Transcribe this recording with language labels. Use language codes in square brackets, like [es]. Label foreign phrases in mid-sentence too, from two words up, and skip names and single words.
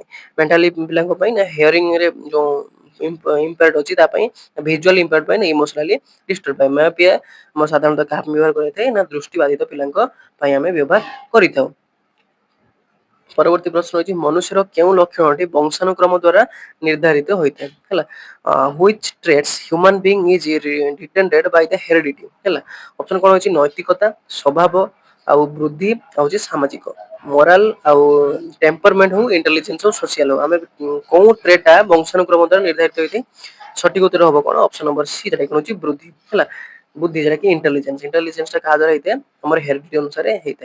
[or] ମେଣ୍ଟାଲି ପିଲାଙ୍କ ପାଇଁ ନା ହିୟରିଂ ରେ ଯୋଉ ଇମ୍ପେୟାର୍ଡ ଅଛି ତା ପାଇଁ, [en] visual impaired [or] ପାଇଁ ନା [en] emotionally disturb [or] ପାଇଁ। ମାୟୋପିଆ ଆମର ସାଧାରଣତଃ କାହା ପାଇଁ ବ୍ୟବହାର କରାଯାଇଥାଏ ନା ଦୃଷ୍ଟି ବାଧିତ ପିଲାଙ୍କ ପାଇଁ ଆମେ ବ୍ୟବହାର କରିଥାଉ। ପରବର୍ତ୍ତୀ ପ୍ରଶ୍ନ ହଉଛି ମନୁଷ୍ୟର କେଉଁ ଲକ୍ଷଣଟି ବଂଶାନୁକ୍ରମ ଦ୍ଵାରା ନିର୍ଦ୍ଧାରିତ ହୋଇଥାଏ ହେଲା। [en] which traits human being is retended by the heredity ହେଲା। [or] ଅପସନ କଣ ଅଛି ନୈତିକତା, ସ୍ୱଭାବ ଆଉ ବୃଦ୍ଧି ଆଉ ହଉଛି ସାମାଜିକ ମୋରାଲ ଆଉ ଟେମ୍ପରମେଣ୍ଟ ହଉ ଇଣ୍ଟେଲିଜେନ୍ସ ହଉ ସୋସିଆଲ ହଉ ଆମେ କୋଉ ଟ୍ରେଟା ବଂଶାନୁକ୍ରମ ଦ୍ଵାରା ନିର୍ଦ୍ଧାରିତ ହୋଇଥାଏ ସଠିକ ଉତ୍ତର ହବ କଣ [en] option number C [or] ଯେଟା କି ହଉଛି ବୃଦ୍ଧି ହେଲା। ବୁଦ୍ଧି ଯେଟା କି [en] intelligence intelligence [or] ଟା କାହା ଦ୍ୱାରା ହେଇଥାଏ ଆମର ହେରିଡିଟି ଅନୁସାରେ ହେଇଥାଏ।